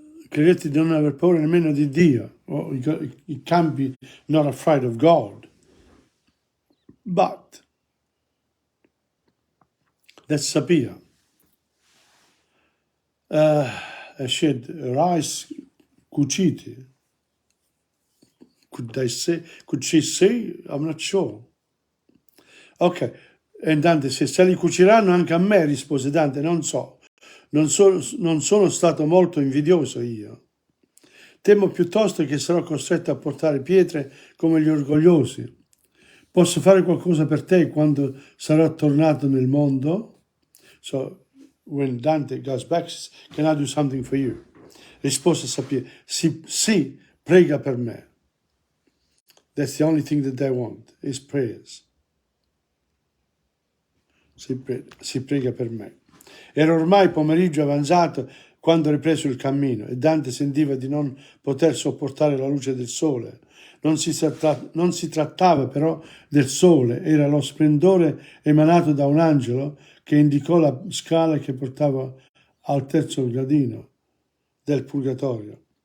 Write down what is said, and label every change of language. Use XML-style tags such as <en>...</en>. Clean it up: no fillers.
<it>Credetti di non aver paura nemmeno di Dio.</it> <en>Well, you can't be not afraid of God. But that's sapia. She had rice cuciti. Could she say? I'm not sure.</en> <it>Ok, e Dante, se li cuciranno anche a me, rispose Dante, non so. Non sono stato molto invidioso io. Temo piuttosto che sarò costretto a portare pietre come gli orgogliosi. Posso fare qualcosa per te quando sarò tornato nel mondo?</it> <en>So, when Dante goes back, can I do something for you?</en> <it>Rispose Sapia, sì, prega per me.</it> <en>That's the only thing that they want, is prayers.</en> <it>Si prega per me. Era ormai pomeriggio avanzato quando ripreso il cammino e Dante sentiva di non poter sopportare la luce del sole. Non si trattava però del sole, era lo splendore emanato da un angelo che indicò la scala che portava al terzo gradino del purgatorio.</it>